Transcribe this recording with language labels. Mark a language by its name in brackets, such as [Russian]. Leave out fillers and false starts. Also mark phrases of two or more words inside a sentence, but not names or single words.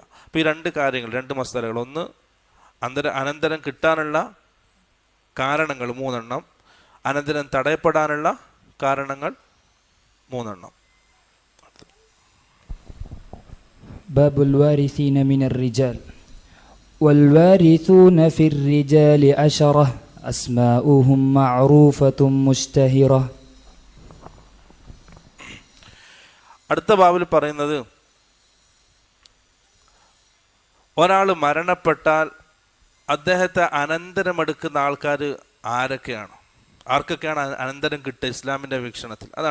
[Malayalam] അപ്പോൾ ഈ 2 കാര്യങ്ങൾ, 2 മസാലകൾ, ഒന്ന് അനന്തരം കിട്ടാനുള്ള കാരണങ്ങൾ 3 എണ്ണം, അനന്തരം തടയപ്പെടാനുള്ള കാരണങ്ങൾ 3 എണ്ണം. [Arabic] باب الوارثين من الرجال والوارثون في الرجال 10 أسماؤهم معروفة مشتهرة. [Malayalam] അടുത്ത ബാബിൽ പറയുന്നത്, ഒരാൾ മരണപ്പെട്ടാൽ അദ്ദേഹത്തെ അനന്തരമെടുക്കുന്ന ആൾക്കാർ ആരൊക്കെയാണ്, ആർക്കൊക്കെയാണ് അനന്തരം കിട്ടുക ഇസ്ലാമിൻ്റെ വീക്ഷണത്തിൽ?